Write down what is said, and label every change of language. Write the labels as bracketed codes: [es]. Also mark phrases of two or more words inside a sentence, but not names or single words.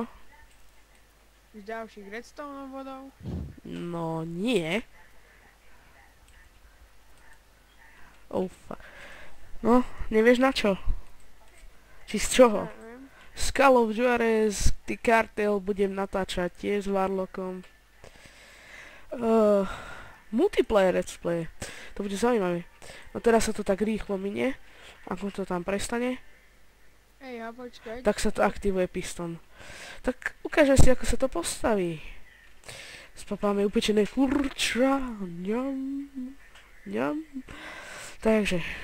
[sk] Z ďalších redstone vodov. No nie. [en] Oh fuck. [sk] No, nevieš na čo? Či z čoho? Neviem. Z Call of Juarez, The Cartel budem natáčať tiež s Warlockom. [en] Multiplayer let's play. [sk] To bude zaujímavé. No teraz sa to tak rýchlo minie. Ako to tam prestane, Hej, a počkaj. tak sa to aktivuje piston. Tak ukážem si, ako sa to postaví. Spapáme upečené kurča. Ňam. Ňam. Takže.